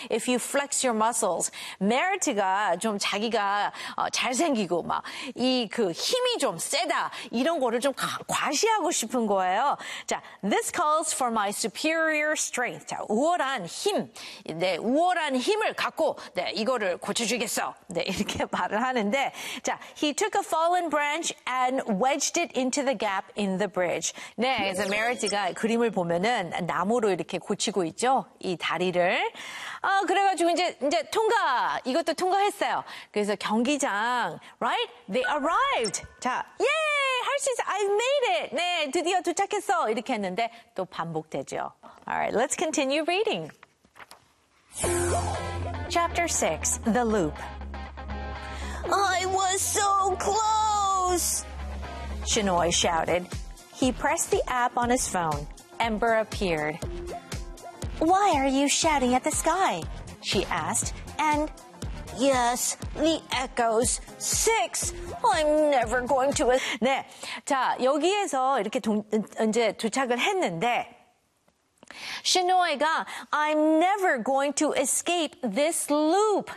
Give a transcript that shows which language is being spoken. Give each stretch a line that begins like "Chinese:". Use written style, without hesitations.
English: If you flex your muscles,
Korean: Merritt가 좀 자기가 잘생기고 막 이 그 힘이 좀 세다 이런 거를 좀 과시하고 싶은 거예요.
English: 자, this calls for my superior strength.
Korean: 자, 우월한 힘, 네, 우월한 힘을 갖고 네 이거를 고쳐주겠어. 네 이렇게 말을 하는데
English: 자, he took a fallen branch and wedged it into the gap in the bridge.
Korean: 네, 그래서 Merritt가 그림을 보면은 나무로 이렇게 고치고 있죠. 이 다리를. 아, 그래가지고 이제 통과. 이것도 통과했어요. 그래서 경기장.
English: Right? They arrived.
Korean: 자, 예! 할 수 있어.
English: I've made it.
Korean: 네, 드디어 도착했어. 이렇게 했는데 또 반복되죠.
English: Alright, let's continue reading. Chapter 6, The Loop. I was so close! Shinoy shouted. He pressed the app on his phone. Ember appeared. Why are you shouting at the sky? She asked. And yes, the echoes. Six. I'm never going to.
Korean: 네. 자, 여기에서 이렇게 이제 도착을 했는데.
English: Shinoy가 I'm never going to escape this loop.